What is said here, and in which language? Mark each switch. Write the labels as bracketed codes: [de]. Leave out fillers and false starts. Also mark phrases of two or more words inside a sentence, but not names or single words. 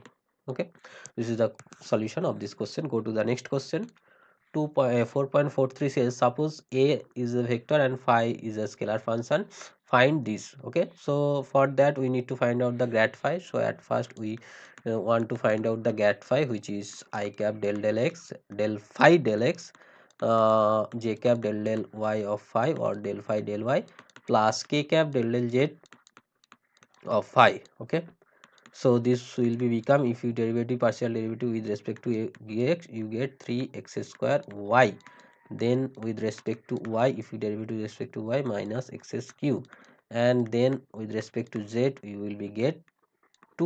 [en] Okay, this is the solution of this question. Go to the next question. 4.43 says, suppose a is a vector and phi is a scalar function, find this. Okay, so for that we need to find out the grad phi. So at first we want to find out the grad phi, which is I cap del del x del phi del x j cap del del y of phi, or del phi del y, plus k cap del del z of phi. Okay, so this will be become, if you derivative partial derivative with respect to x, you get 3x square y, then with respect to y, if you derivative with respect to y, minus x cube, and then with respect to z, you will be get 2.